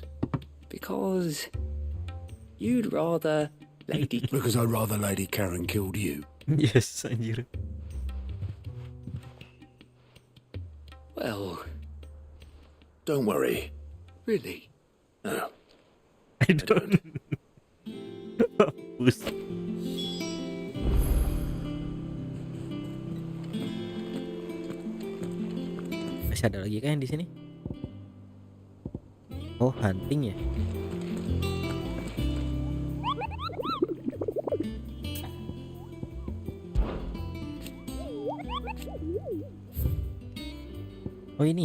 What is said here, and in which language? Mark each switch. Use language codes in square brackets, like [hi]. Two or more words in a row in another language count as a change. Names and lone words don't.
[en] Because you'd rather Lady... Because I'd rather Lady Karen killed you. Yes, anjir. Well... Don't worry. Really? No. I don't. [id] Hapus. Masih ada lagi kan di sini? Oh, hunting ya. Oh, ini ya.